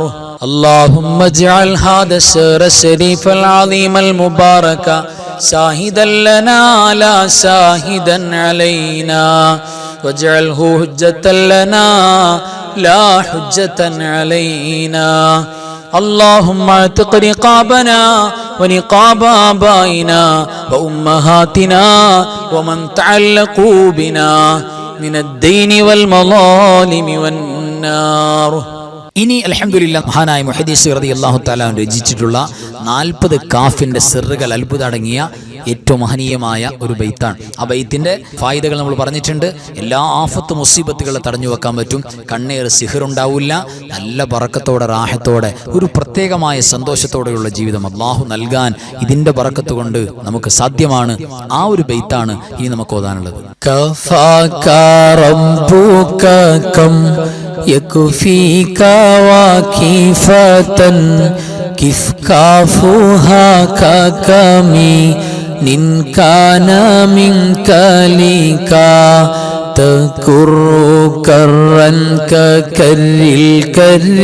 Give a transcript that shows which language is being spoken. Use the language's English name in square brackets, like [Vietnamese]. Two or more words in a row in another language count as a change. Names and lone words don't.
[Arabic] اللهم اجعل هذا الشهر الشريف العظيم المبارك شاهدا لنا لا شاهدا علينا، واجعله حجة لنا لا حجة علينا. اللهم اعتق رقابنا ونقاب آبائنا وأمهاتنا ومن تعلقوا بنا من الدين والمظالم والنار. [Malayalam] ഇനി അൽഹംദുലില്ലാഹ് മഹാനായ മുഹദ്ദിസ് [Arabic] رضي الله تعالى [Malayalam] രചിച്ചിട്ടുള്ള 40 കാഫിന്റെ സിറുകൾ അത്ഭുതം അടങ്ങിയ ഏറ്റവും മഹനീയമായ ഒരു ബൈത്താണ്. ആ ബൈത്തിന്റെ ഫായിദകൾ നമ്മൾ പറഞ്ഞിട്ടുണ്ട്. എല്ലാ ആഫത്ത് മുസീബത്തുകളെ തടഞ്ഞു വെക്കാൻ പറ്റും. കണ്ണേറ് സിഹർ ഉണ്ടാവില്ല. നല്ല ബറക്കത്തോടെ റാഹത്തോടെ ഒരു പ്രത്യേകമായ സന്തോഷത്തോടെയുള്ള ജീവിതം അല്ലാഹു നൽകാൻ ഇതിന്റെ ബറക്കത്ത് കൊണ്ട് നമുക്ക് സാധ്യമാണ്. ആ ഒരു ബൈത്താണ് ഇനി നമുക്ക് ഓതാനുള്ളത്. [Arabic] يكفيك واكفة كيف كافها ككمي إن كان منك لك تكر كرا ككر الكر